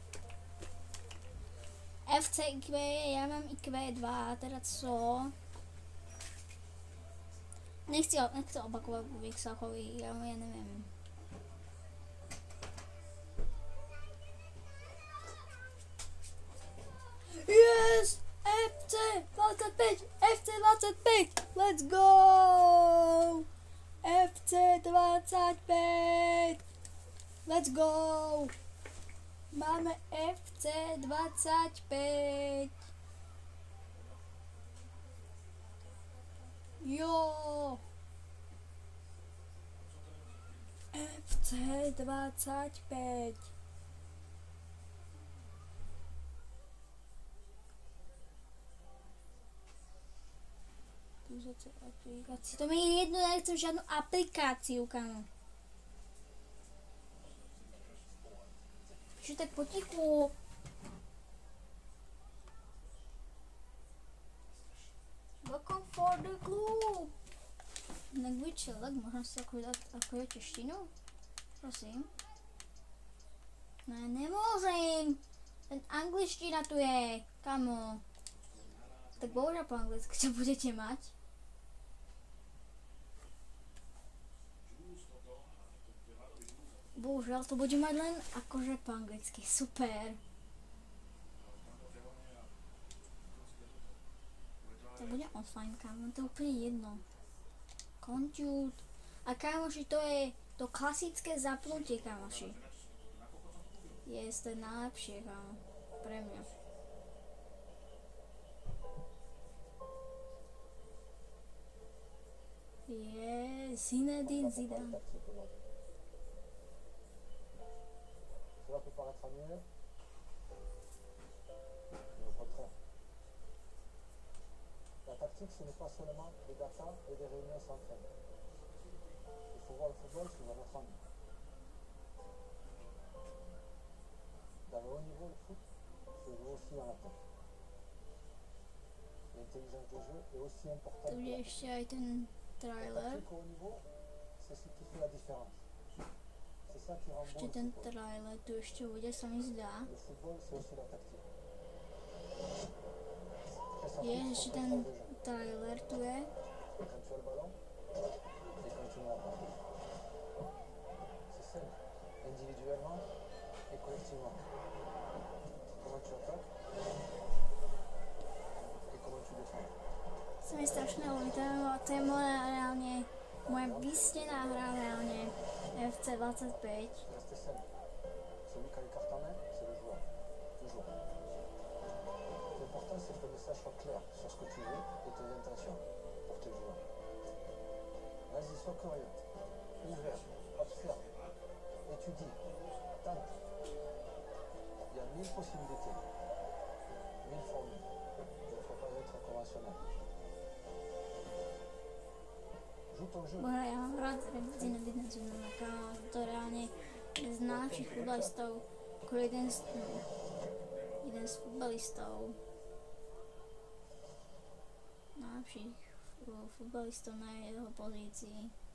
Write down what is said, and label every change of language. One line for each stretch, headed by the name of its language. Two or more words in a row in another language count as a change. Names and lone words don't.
Slovak: FC IQ, ja mám IQ2, teraz co? Nechci opakovať po Vixachovi, ja neviem.
English: Yes! FC25! FC25! Let's go! FC25! Let's go!
Slovak: Máme FC25! Jo! FC25! Aplikáciu. To mi je jedno, ja nechcem žiadnu aplikáciu, kamo. Čo tak potichu?
English: Welcome for the club. Language select,
Slovak: možno si ako češtinu? Prosím. No ja nemôžem. Ten angličtina tu je, kamo. Tak bohužiaľ po anglicky, čo budete mať. Bohužiaľ to bude mať len akože po anglicky. Super. To bude offline, kámo, to je úplne jedno. Compute. A kámoši, to je to klasické zapnutie, kámoši. Yes, to je najlepšie, kámo. Pre mňa. Yes, Zinedine Zidane.
French: Cela peut paraître ennuyeux, mais au contraire. La tactique, ce n'est pas seulement des data et des réunions s'entraînent. Il faut voir le football sous un autre angle. Dans le haut niveau, le foot se joue aussi dans la tête. L'intelligence de jeu est aussi importante.
Slovak: Tu bude ešte aj ten
French: La
Slovak: trailer.
French: tactique au haut niveau, c'est ce qui fait la différence. C'est ça qui rend bon
Slovak: Ešte
French: le
Slovak: ten
French: football.
Slovak: trailer tu ešte bude, sa mi zdá.
French: Le football, c'est aussi la tactique.
Slovak: Je, ešte ten trailer tu je.
French: Quand tu as le ballon et quand tu n'as pas. C'est simple, individuellement et collectivement. Comment tu attaques et comment tu défends.
Slovak: Sa mi strašne ľúbi, to je moja reálne, moja vysnená hra reálne FC25.
French: Restez simple. Celui qui a les cartes en main, c'est le joueur. Toujours. L'important, c'est que le message soit clair sur ce que tu veux et tes intentions pour tes joueurs. Vas-y, sois curieux, ouvert, observe, étudie, tente. Il y a 1000 possibilités, 1000 formules. Il ne faut pas être conventionnel. Joue ton jeu.
Slovak: Boha, ja mám rád Zinedine Zidane, kámo, to je reálne jeden z najlepších futbalistov, ako jeden z futbalistov, najlepších futbalistov na jeho pozícii.